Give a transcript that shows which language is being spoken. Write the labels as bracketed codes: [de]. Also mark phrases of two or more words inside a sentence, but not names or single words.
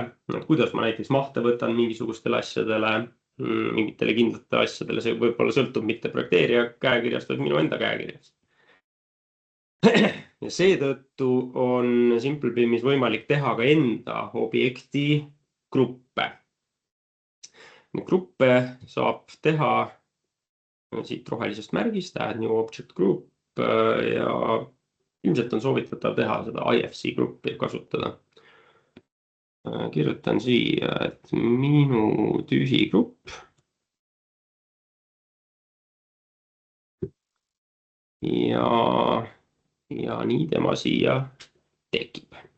[et] Kuidas ma näiteks mahte võtan mingisugustele asjadele, mingitele kindlatele asjadele, see võib-olla sõltub mitte projekteerija käekirjast, vaid minu enda käekirjast. Ja seetõttu on SimpleBIM-is võimalik teha ka enda objekti gruppe. Gruppe saab teha siit rohelisest märgist, [en] add new object group [et] ja ilmselt on soovitatav teha seda IFC gruppi kasutada. Kirjutan siia, et minu tühi grupp. Ja nii tema siia tekib.